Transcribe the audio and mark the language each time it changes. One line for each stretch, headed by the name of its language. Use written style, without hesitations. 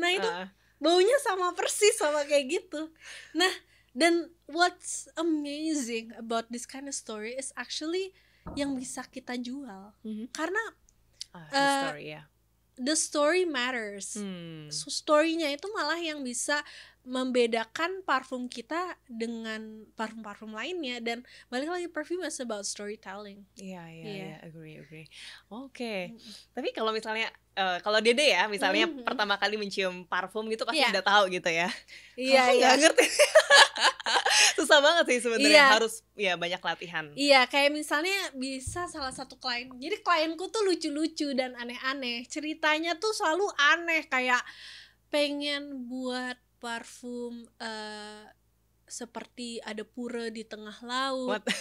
Indonesian: Nah itu baunya sama persis sama kayak gitu. Nah, dan
English: what's amazing about this kind of story is actually
Indonesian: yang bisa kita jual. Karena
English: the story matters.
Indonesian: So, story-nya itu malah yang bisa membedakan parfum kita dengan parfum-parfum lainnya. Dan balik lagi,
English: perfume is about storytelling.
Indonesian: Iya, agree. Oke. Tapi kalau misalnya kalau Dede ya, misalnya pertama kali mencium parfum gitu pasti udah tahu gitu ya. Iya. Nggak ngerti. Susah banget sih sebenarnya, harus banyak latihan. Iya, kayak misalnya bisa salah satu klien. Jadi klienku tuh lucu-lucu dan aneh-aneh. Ceritanya tuh selalu aneh, kayak pengen buat parfum seperti ada pura di tengah laut.